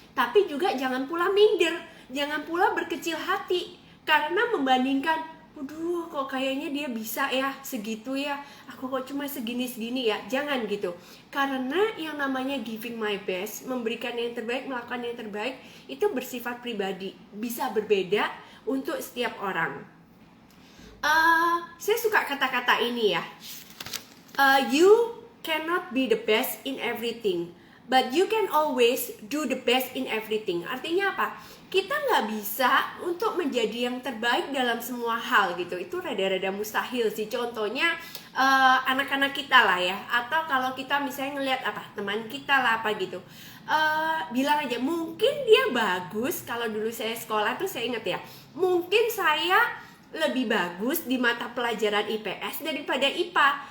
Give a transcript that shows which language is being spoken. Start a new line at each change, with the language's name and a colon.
Indonesian: Tapi juga jangan pula minder, jangan pula berkecil hati karena membandingkan, waduh kok kayaknya dia bisa ya segitu ya, aku kok cuma segini-segini ya. Jangan gitu. Karena yang namanya
English: giving my best,
Indonesian: memberikan yang terbaik, melakukan yang terbaik, itu bersifat pribadi, bisa berbeda untuk setiap orang. Saya suka kata-kata ini ya.
English: You cannot be the best in everything, but you can always do the best in everything.
Indonesian: Artinya apa? Kita nggak bisa untuk menjadi yang terbaik dalam semua hal gitu. Itu rada-rada mustahil sih. Contohnya anak-anak kita lah ya. Atau kalau kita misalnya ngelihat teman kita lah gitu. Bilang aja, mungkin dia bagus. Kalau dulu saya sekolah tuh saya ingat ya, mungkin saya lebih bagus di mata pelajaran IPS daripada IPA.